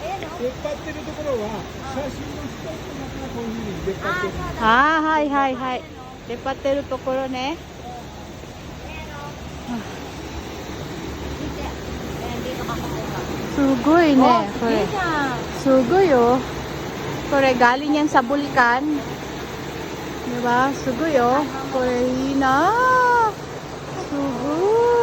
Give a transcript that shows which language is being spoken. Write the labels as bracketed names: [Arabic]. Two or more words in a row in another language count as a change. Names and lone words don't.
[Japanese] 出っ張ってるところは写真の人の中がこういうふうに出っ張ってるああ、はいはいはい。出っ張ってるところね。すごいね、これ。すごいよ。これ、 [Filipino] galing yan sa bulkan. [Japanese] Diba? すごいよ。これ、いいな。すごい。